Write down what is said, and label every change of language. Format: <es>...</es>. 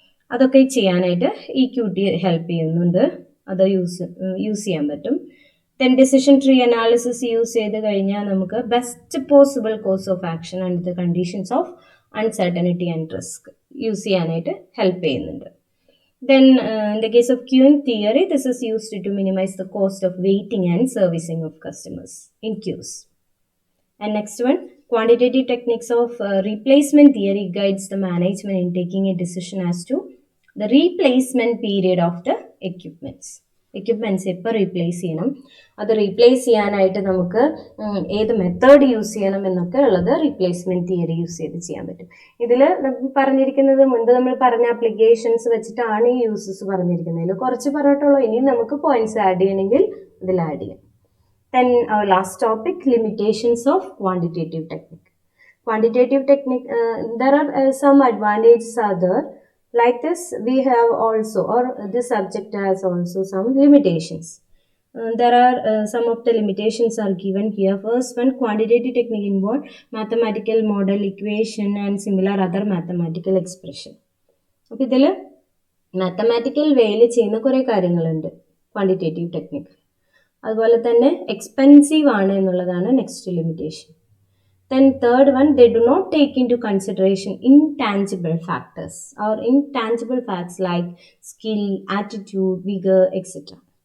<ml>അതൊക്കെ ചെയ്യാനായിട്ട് ഈ QT ഹെൽപ്പ് ചെയ്യുന്നുണ്ട്. അത് യൂസ് ചെയ്യാൻ പറ്റും. Then decision tree analysis use ചെയ്ത് കഴിഞ്ഞാൽ നമുക്ക്</ml> <en>best possible course of action and the conditions of uncertainty and risk</en> <ml>use ചെയ്യാനായിട്ട് ഹെൽപ്പ് ചെയ്യുന്നുണ്ട്.</ml> <en>Then in the case of queuing theory, this is used to minimize the cost of waiting and servicing of customers in queues. And next one, quantitative techniques of replacement theory guides the management in taking a decision as to the replacement period of the equipments</en> <ml>എപ്പോൾ replace ചെയ്യണം, അത് replace ചെയ്യാനായിട്ട് നമുക്ക് ഏത് method use ചെയ്യണം എന്നൊക്കെ ഉള്ളത് replacement theory use ചെയ്ത് ചെയ്യാൻ പറ്റും. ഇതിൽ പറഞ്ഞിരിക്കുന്നത് മുൻപ് നമ്മൾ പറഞ്ഞ ആപ്ലിക്കേഷൻസ് വെച്ചിട്ടാണ് ഈ യൂസസ് പറഞ്ഞിരിക്കുന്നത്. ഇതിൽ കുറച്ച് പറഞ്ഞിട്ടുള്ളൂ, ഇനി നമുക്ക് പോയിന്റ്സ് ആഡ് ചെയ്യണമെങ്കിൽ ഇതിൽ ആഡ് ചെയ്യാം.</ml> <en>Then our last topic, limitations of quantitative technique. Quantitative technique, there are some advantages are there. Like this, we have also, or this subject has also some limitations. There are some of the limitations are given here. First one, quantitative technique involve mathematical model, equation and similar other mathematical expression.</en> <ml>അപ്പോൾ ഇതിൽ mathematical വേയിൽ ചെയ്യുന്ന കുറേ കാര്യങ്ങളുണ്ട് quantitative technique. അതുപോലെ തന്നെ expensive ആണ് എന്നുള്ളതാണ് next limitation.</ml> <en>Then third one, they do not take into consideration intangible factors or intangible facts like skill, attitude, vigor, etc.</en>